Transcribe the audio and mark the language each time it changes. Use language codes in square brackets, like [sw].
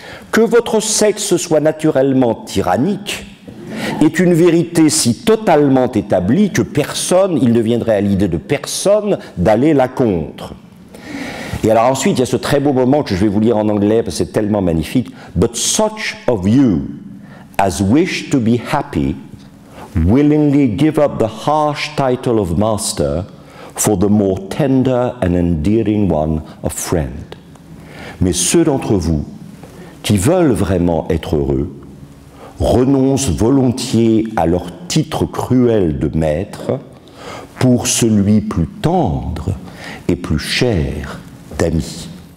[fr] Que votre sexe soit naturellement tyrannique est une vérité si totalement établie que personne, il ne viendrait à l'idée de personne d'aller la contre. Et alors ensuite, il y a ce très beau moment que je vais vous lire en anglais parce que c'est tellement magnifique. [en] But such of you as wish to be happy willingly give up the harsh title of master for the more tender and endearing one of friend. [fr] Mais ceux d'entre vous qui veulent vraiment être heureux renoncent volontiers à leur titre cruel de maître pour celui plus tendre et plus cher d'ami.